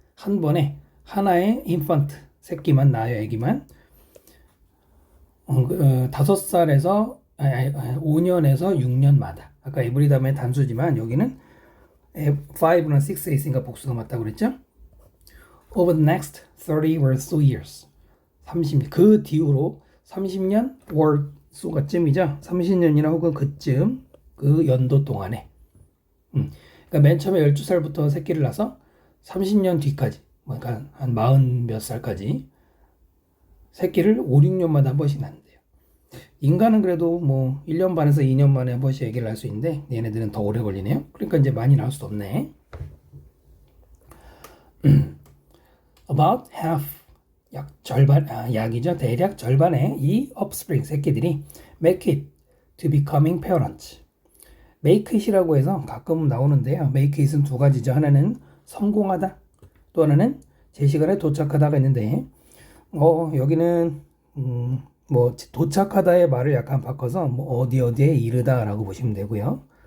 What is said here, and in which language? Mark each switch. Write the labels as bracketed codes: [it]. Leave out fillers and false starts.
[ko] 한 번에 하나의 infant 새끼만 낳아요. 애기만. 5살에서 5년에서 6년마다. 아까 every 다음에 단수지만 여기는 5는 6에 있으니까 복수가 맞다고 그랬죠? [en] Over the next 30 or so years. [ko] 30년. 그 뒤로 30년 or so가 쯤이죠. 30년이나 혹은 그쯤 그 연도 동안에. 그러니까 맨 처음에 12살부터 새끼를 낳아서 30년 뒤까지. 그러니까 한 40 몇 살까지 새끼를 5, 6년마다 한 번씩 낳는데요. 인간은 그래도 뭐 1년 반에서 2년 만에 한 번씩 아기를 낳을 수 있는데 얘네들은 더 오래 걸리네요. 그러니까 이제 많이 낳을 수도 없네. [en] About half, [ko] 약 절반, 약이죠. 대략 절반의 이 offspring 새끼들이 [en] make it to becoming parents. [ko] make it이라고 해서 가끔 나오는데요. make it은 두 가지죠. 하나는 성공하다, 또 하나는 제 시간에 도착하다가 있는데 여기는 뭐 도착하다의 말을 약간 바꿔서 뭐 어디에 이르다라고 보시면 되고요.